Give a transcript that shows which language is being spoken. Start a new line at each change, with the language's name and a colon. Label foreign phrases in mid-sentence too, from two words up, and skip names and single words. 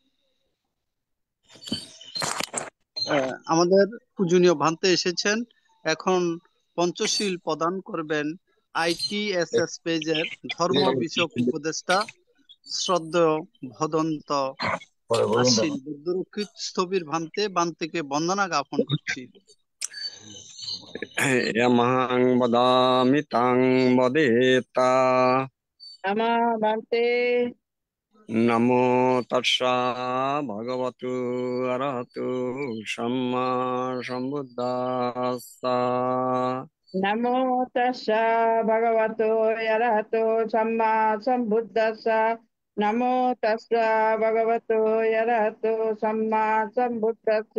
Bangla: আমাদের পূজনীয় ভান্তে এসেছেন। এখন পঞ্চশীল প্রদান করবেন ITSS পেজের ধর্ম বিষয়ক উপদেষ্টা শ্রদ্ধেয় ভদন্ত আশীল বুদ্ধরক্ষিত স্থবির ভান্তেকে বন্দনা জ্ঞাপন করছি।
Pali: यमहं वदामि तं वदेता। नमो भान्ते। नमो तस्सा भगवतु अरहतु सम्मा सम्बुद्धास्सा। नमो तस्सा भगवतो अरहतो सम्मा सम्बुद्धस्सा। नमो तस्सा भगवतो अरहतो सम्मा सम्बुद्धस्सा।